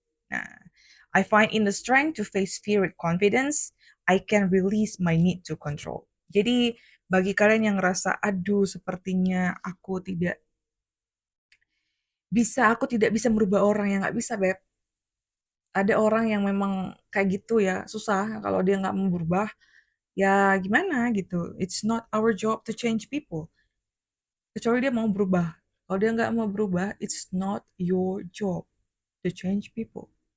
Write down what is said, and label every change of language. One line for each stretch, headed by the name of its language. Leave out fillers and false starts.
English: Nah, I find in the strength to face fear with confidence, I can release my need to control.
Indonesian: Jadi bagi kalian yang ngerasa, aduh sepertinya aku tidak bisa merubah orang yang nggak bisa, Beb. Ada orang yang memang kayak gitu ya, susah kalau dia nggak mau berubah, ya gimana gitu.
English: It's not our job to change people.
Indonesian: Kecuali dia mau berubah. Kalau dia nggak mau berubah,
English: it's not your job to change people.